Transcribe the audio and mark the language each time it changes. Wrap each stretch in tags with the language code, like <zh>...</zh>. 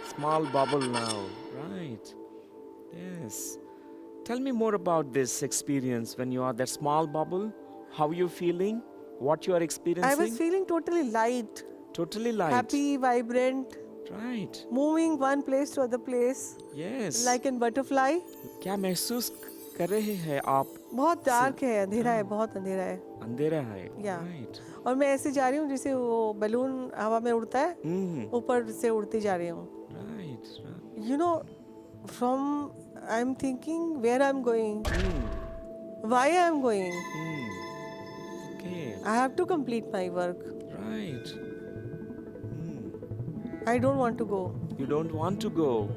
<en>Small bubble now. Right. Yes. Tell me more about this experience when you are that small bubble. How you feeling? What you are experiencing? I was feeling totally light. Totally light. Happy, vibrant. Right. Moving one place to other place. Yes. Like in butterfly.</en> <hi>क्या महसूस कर रहे हैं आप? बहुत dark है, अंधेरा है, बहुत अंधेरा है. अंधेरा है.</hi> <en>Yeah. Right.</en> <hi>और मैं ऐसे जा रही हूँ जैसे वो बलून हवा में उड़ता है. ऊपर से उड़ती जा रही हूँ.</hi> <en>Right. Right. You know, from I'm thinking where I'm going, why I'm going. Okay. I have to complete my work. Right. I don't want to go. You don't want to go.</en>